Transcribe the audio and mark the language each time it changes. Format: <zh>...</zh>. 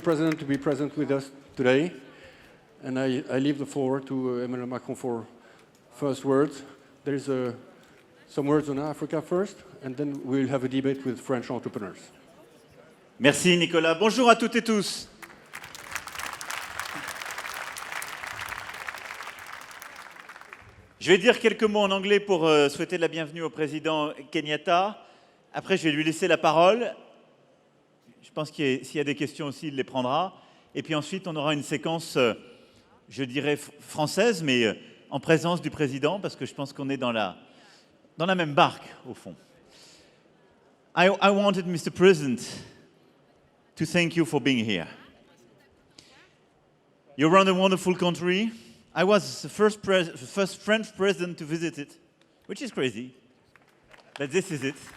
<en>President, to be present with us today. And I leave the floor to Emmanuel Macron for first words. There is some words on Africa first, and then we'll have a debate with French entrepreneurs.</en> <fr>Merci Nicolas. Bonjour à toutes et tous. Je vais dire quelques mots en anglais pour souhaiter la bienvenue au président Kenyatta. Après, je vais lui laisser la parole. Je pense que s'il y a des questions aussi, il les prendra. Et puis ensuite, on aura une séquence, je dirais, française, mais en présence du président, parce que je pense qu'on est dans la même barque, au fond.</fr> <en>I wanted, Mr. President, to thank you for being here. You run a wonderful country. I was the first French president to visit it, which is crazy, but this is it.</en>